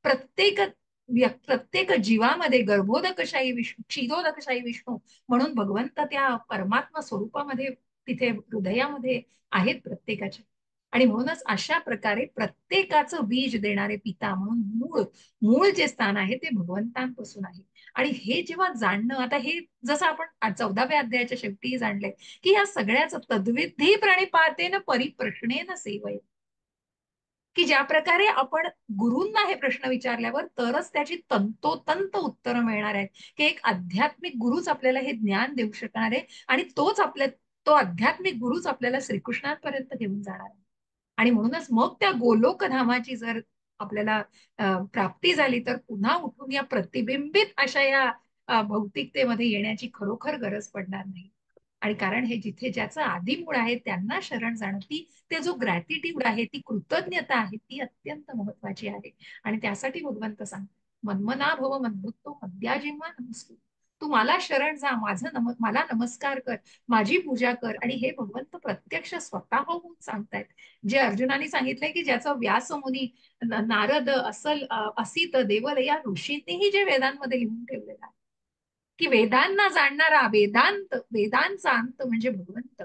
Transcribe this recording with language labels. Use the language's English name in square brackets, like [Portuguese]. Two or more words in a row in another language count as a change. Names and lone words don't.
[Marathi] प्रत्येक जीवामध्ये गर्भोदकशाही विष्णू, क्षीरोदकशाही विष्णू म्हणून भगवंत त्या परमात्मा स्वरूपामध्ये तिथे हृदयामध्ये आहेत प्रत्येकाच्या. आणि म्हणूनच अशा प्रकारे प्रत्येकाचं बीज देणारे पिता म्हणून मूळ जे स्थान आहे ते भगवंतांपासून आहे. आणि हे जेव्हा जाणणं, आता हे जसं आपण 14व्या अध्यायाच्या शेवटी जाणलंय की या सगळ्याच [Sanskrit] तद्विधी प्रणिपातेन परिप्रश्नेन सेवय, [Marathi] की ज्या प्रकारे आपण गुरूंना हे प्रश्न विचारल्यावर तरच त्याची तंतोतंत उत्तरं मिळणार आहेत, की एक आध्यात्मिक गुरुच आपल्याला हे ज्ञान देऊ शकणार आहे आणि तो आध्यात्मिक गुरुच आपल्याला श्रीकृष्णांपर्यंत घेऊन जाणार आहे. आणि म्हणूनच मग त्या गोलोक धामाची जर आपल्याला प्राप्ती झाली तर पुन्हा उठून या प्रतिबिंबित अशा या भौतिकतेमध्ये येण्याची खरोखर गरज पडणार नाही. आणि कारण हे जिथे ज्याचं आदिमूळ आहे त्यांना शरण जाणं, ते जो ग्रॅटिट्यूड आहे, ती कृतज्ञता आहे, ती अत्यंत महत्वाची आहे. आणि त्यासाठी भगवंत सांगतात [Sanskrit] मन्मना भव मद्भक्तो मद्याजिम्मा नमस्कुरु, [Marathi] तू मला शरण जा, मला नमस्कार कर, माझी पूजा कर. आणि हे भगवंत प्रत्यक्ष स्वतः होऊन सांगतायत. जे अर्जुनाने सांगितलंय की ज्याचं व्यासमुनी, नारद, असित, देवल या ऋषींनीही जे वेदांमध्ये लिहून ठेवलेलं आहे की वेदांना जाणणारा, वेदांचा अंत म्हणजे भगवंत.